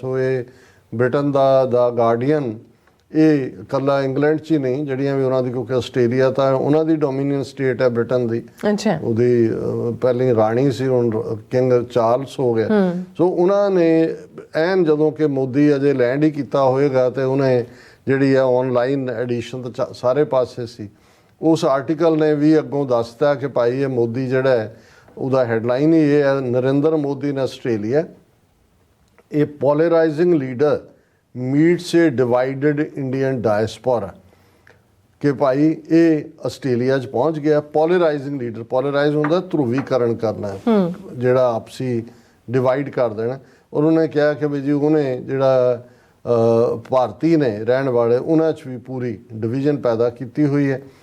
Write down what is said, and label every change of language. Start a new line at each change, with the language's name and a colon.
Punjabi: ਸੋ ਇਹ ਬ੍ਰਿਟਨ ਦਾ ਗਾਰਡੀਅਨ ਇਹ ਇਕੱਲਾ ਇੰਗਲੈਂਡ 'ਚ ਹੀ ਨਹੀਂ, ਜਿਹੜੀਆਂ ਵੀ ਉਹਨਾਂ ਦੀ, ਕਿਉਂਕਿ ਆਸਟ੍ਰੇਲੀਆ ਤਾਂ ਉਹਨਾਂ ਦੀ ਡੋਮੀਨੀਅਨ ਸਟੇਟ ਹੈ ਬ੍ਰਿਟਨ ਦੀ, ਉਹਦੀ ਪਹਿਲੀ ਰਾਣੀ ਸੀ, ਹੁਣ ਕਿੰਗ ਚਾਰਲਸ ਹੋ ਗਿਆ। ਸੋ ਉਹਨਾਂ ਨੇ ਐਨ ਜਦੋਂ ਕਿ ਮੋਦੀ ਅਜੇ ਲੈਂਡ ਹੀ ਕੀਤਾ ਹੋਏਗਾ ਤੇ ਉਹਨੇ ਜਿਹੜੀ ਹੈ ਆਨਲਾਈਨ ਐਡੀਸ਼ਨ ਤਾਂ ਸਾਰੇ ਪਾਸੇ ਸੀ, ਉਸ ਆਰਟੀਕਲ ਨੇ ਵੀ ਅੱਗੋਂ ਦੱਸਤਾ ਕਿ ਭਾਈ ਇਹ ਮੋਦੀ ਜਿਹੜਾ ਹੈ ਉਹਦਾ ਹੈਡਲਾਈਨ ਹੀ ਇਹ ਹੈ,
English: Narendra Modi in Australia, a polarizing leader meets a divided Indian diaspora।
Punjabi: ਕਿ ਭਾਈ ਇਹ ਆਸਟ੍ਰੇਲੀਆ 'ਚ ਪਹੁੰਚ ਗਿਆ, ਪੋਲਰਾਈਜ਼ਿੰਗ ਲੀਡਰ, ਪੋਲਰਾਈਜ਼ ਹੁੰਦਾ ਧਰੂਵੀਕਰਨ ਕਰਨਾ, ਜਿਹੜਾ ਆਪਸੀ ਡਿਵਾਈਡ ਕਰ ਦੇਣਾ। ਔਰ ਉਹਨੇ ਕਿਹਾ ਕਿ ਵੀ ਜੀ ਉਹਨੇ ਜਿਹੜਾ ਭਾਰਤੀ ਨੇ ਰਹਿਣ ਵਾਲੇ ਉਹਨਾਂ 'ਚ ਵੀ ਪੂਰੀ ਡਿਵੀਜ਼ਨ ਪੈਦਾ ਕੀਤੀ ਹੋਈ ਹੈ।